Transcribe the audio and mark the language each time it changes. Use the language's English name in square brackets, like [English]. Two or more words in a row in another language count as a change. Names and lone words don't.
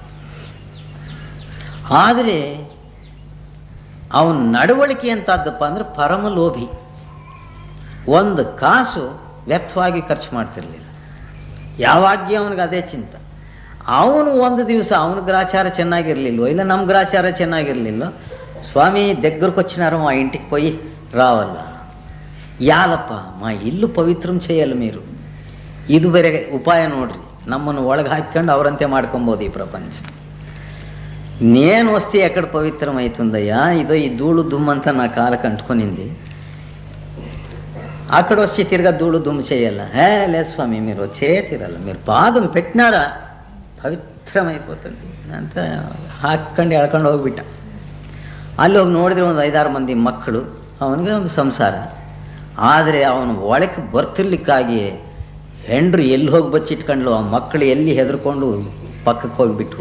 [Kannada] ಆದರೆ ಅವನ ನಡವಳಿಕೆ ಎಂತಾದ್ದಪ್ಪ ಅಂದ್ರೆ ಪರಮ ಲೋಭಿ. ಒಂದು ಕಾಸು ವ್ಯರ್ಥವಾಗಿ ಖರ್ಚು ಮಾಡ್ತಿರ್ಲಿಲ್ಲ. ಯಾವಾಗ್ಯ ಅವನಿಗೆ ಅದೇ ಚಿಂತ. ಅವನು ಒಂದು ದಿವಸ ಅವನ ಗ್ರಾಚಾರ ಚೆನ್ನಾಗಿರ್ಲಿಲ್ವೋ, ಇಲ್ಲ ನಮ್ಮ ಗ್ರಾಚಾರ ಚೆನ್ನಾಗಿರ್ಲಿಲ್ಲ, [Telugu] స్వామి దగ్గరకు వచ్చినారు మా ఇంటికి పోయి రావాలా, యాలప్ప మా ఇల్లు పవిత్రం చేయాలి మీరు. [Kannada] ಇದು ಬೇರೆ ಉಪಾಯ ನೋಡ್ರಿ, ನಮ್ಮನ್ನು ಒಳಗೆ ಹಾಕೊಂಡು ಅವರಂತೆ ಮಾಡ್ಕೊಬೋದು ಈ ಪ್ರಪಂಚ. [Telugu] నేను వస్తి ఎక్కడ పవిత్రం అవుతుందయ్యా, ఇదో ఈ ధూళు దుమ్మంతా నా కాళ్ళకు అంటుకొనింది, అక్కడ వచ్చి తిరగా ధూళు దుమ్ము చేయాలా? లేదు స్వామి, మీరు వచ్చే తీరాల, మీరు పాదం పెట్టినాడా ಪವಿತ್ರమైపోతుంది [Kannada] ಅಂತ ಹಾಕೊಂಡು ಎಳ್ಕೊಂಡು ಹೋಗ್ಬಿಟ್ಟ. ಅಲ್ಲಿ ಹೋಗಿ ನೋಡಿದ್ರೆ ಒಂದು 5-6 ಮಂದಿ ಮಕ್ಕಳು, ಅವನಿಗೆ ಒಂದು ಸಂಸಾರ. ಆದರೆ ಅವನು ಒಳಕ್ಕೆ ಬರ್ತಿರ್ಲಿಕ್ಕಾಗಿ ಹೆಂಡ್ರು ಎಲ್ಲಿ ಹೋಗಿ ಬಚ್ಚಿಟ್ಕೊಂಡ್ಲು, ಆ ಮಕ್ಕಳು ಎಲ್ಲಿ ಹೆದರ್ಕೊಂಡು ಪಕ್ಕಕ್ಕೆ ಹೋಗಿಬಿಟ್ಟು.